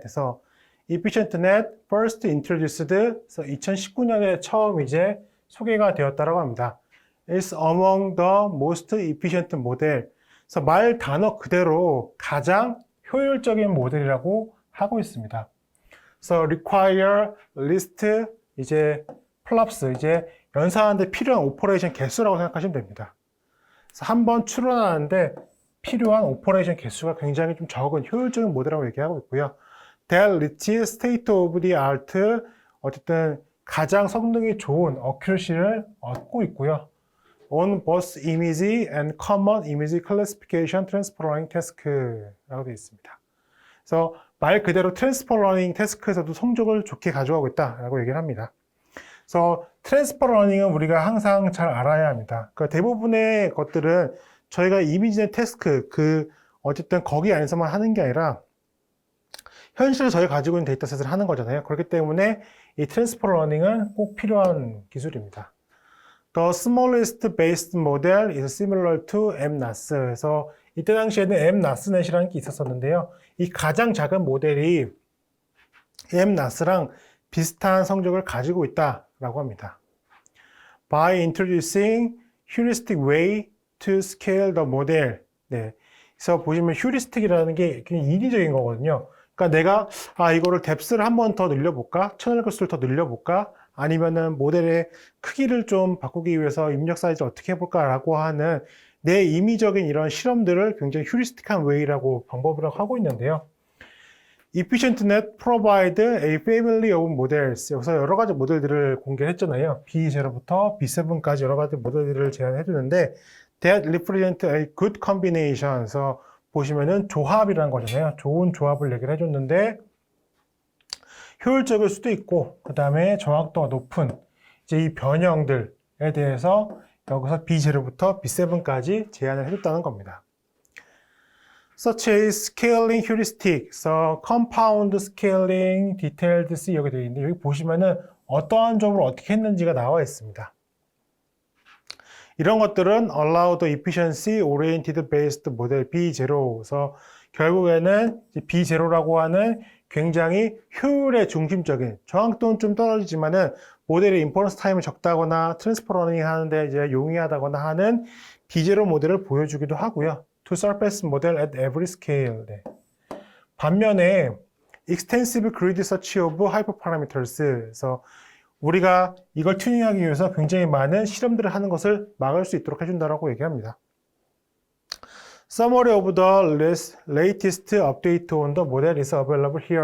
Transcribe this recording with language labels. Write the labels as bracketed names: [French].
[Korean] 그래서 [English] efficientnet first introduced, [Korean] 그래서 2019년에 처음 이제 소개가 되었다고 합니다. [English] It's among the most efficient model. [Korean] 그래서 말 단어 그대로 가장 효율적인 모델이라고 하고 있습니다. 그래서 [English] require, list, [Korean] 이제 플랍스, 이제 연산하는데 필요한 오퍼레이션 개수라고 생각하시면 됩니다. 그래서 한번 추론하는데 필요한 오퍼레이션 개수가 굉장히 좀 적은 효율적인 모델이라고 얘기하고 있고요. [English] That reach state of the art, [Korean] 어쨌든 가장 성능이 좋은 어큐러시를 얻고 있고요. [English] On both image and common image classification transfer learning task라고 [Korean] 되어 있습니다. 그래서 말 그대로 트랜스퍼 러닝 태스크에서도 성적을 좋게 가져가고 있다라고 얘기를 합니다. 그래서 트랜스퍼 러닝은 우리가 항상 잘 알아야 합니다. 그러니까 대부분의 것들은 저희가 이미지의 태스크, 어쨌든 거기 안에서만 하는 게 아니라 현실에 저희가 가지고 있는 데이터셋을 하는 거잖아요. 그렇기 때문에 이 트랜스퍼 러닝은 꼭 필요한 기술입니다. [English] The smallest based model is similar to MNAS. [Korean] 그래서 이때 당시에는 MNAS넷이라는 게 있었었는데요. 이 가장 작은 모델이 MNAS랑 비슷한 성적을 가지고 있다라고 합니다. [English] By introducing heuristic way to scale the model. [Korean] 네. 그래서 보시면 휴리스틱이라는 게 그냥 인위적인 거거든요. 그러니까 내가 이거를 뎁스를 한 번 더 늘려볼까? 채널 개수를 더 늘려볼까? 아니면은 모델의 크기를 좀 바꾸기 위해서 입력 사이즈를 어떻게 해볼까라고 하는 내 임의적인 이런 실험들을 굉장히 휴리스틱한 웨이라고 방법이라고 하고 있는데요. [English] EfficientNet provide a family of models. [Korean] 여기서 여러 가지 모델들을 공개했잖아요. B0부터 B7까지 여러 가지 모델들을 제안해 주는데 [English] that represent a good combination. [Korean] 그래서 보시면은 조합이라는 거잖아요. 좋은 조합을 얘기를 해줬는데 효율적일 수도 있고 그 다음에 정확도가 높은 이제 이 변형들에 대해서 여기서 B0부터 B7까지 제안을 해줬다는 겁니다. [English] Such as scaling heuristic, so compound scaling, detailed C [Korean] 여기 되어 있는데 여기 보시면은 어떠한 점을 어떻게 했는지가 나와 있습니다. 이런 것들은 [English] allow the efficiency oriented based model B0. [Korean] 그래서 결국에는 B0라고 하는 굉장히 효율에 중심적인 정확도는 좀 떨어지지만은 모델의 인퍼런스 타임이 적다거나 트랜스퍼 러닝 하는데 이제 용이하다거나 하는 B0 모델을 보여주기도 하고요. [English] To surface model at every scale. [Korean] 네. 반면에 [English] extensive grid search of hyperparameters. [Korean] 그래서 우리가 이걸 튜닝하기 위해서 굉장히 많은 실험들을 하는 것을 막을 수 있도록 해준다라고 얘기합니다. [English] Summary of the latest update on the model is available here.